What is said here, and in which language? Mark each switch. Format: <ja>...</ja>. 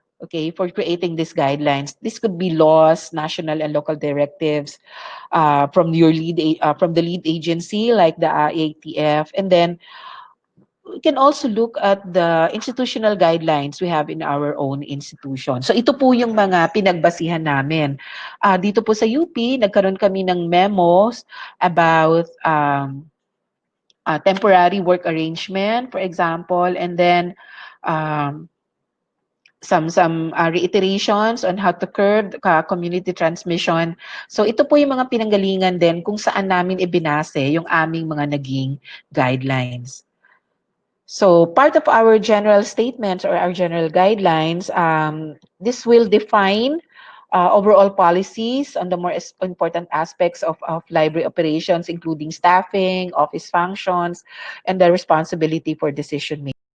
<en>Okay, for creating these guidelines. This could be laws, national and local directives from the lead agency like the ATF, and then we can also look at the institutional guidelines we have in our own institution.</en> <tl>So ito po yung mga pinagbasihan namin. Dito po sa UP, nagkaroon kami ng memos</tl> <en>about temporary work arrangement, for example, and then um, some reiterations on how to curb community transmission.</en> <tl>So ito po yung mga pinanggalingan din kung saan namin ibinase yung aming mga naging guidelines.</tl> <en>So part of our general statements or our general guidelines, this will define overall policies on the more important aspects of library operations, including staffing, office functions, and the responsibility for decision making.</en>